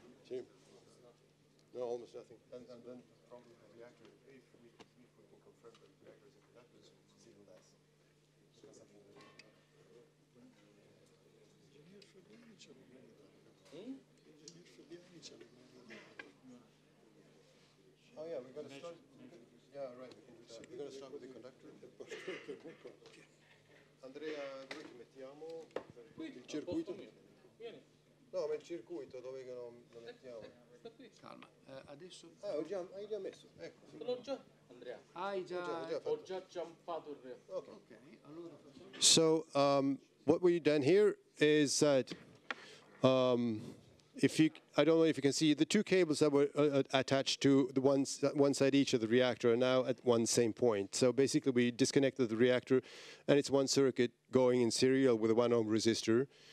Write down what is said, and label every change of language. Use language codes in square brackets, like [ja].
[en] See? No, almost nothing. And then probably the reactor, if we can confirm that the reactor is a conductor, it's even less. That's something that Oh yeah, we're gonna start. Yeah, right. We can do that. We're gonna start with the conductor. [it] Andrea, dove che mettiamo? Il circuito? Vieni, No, ma il circuito dove che lo mettiamo? sta qui. Calma, adesso Ah, hai già messo. Ecco. Te l'ho già, Andrea. hai già... Ho già ciampato il reattore. [en] Okay. [it] Ok, allora facciamo... [en] So what we've done here is that I don't know if you can see the two cables that were attached to the one side each of the reactor are now at one same point. So basically we disconnected the reactor and it's one circuit going in serial with a 1 ohm resistor.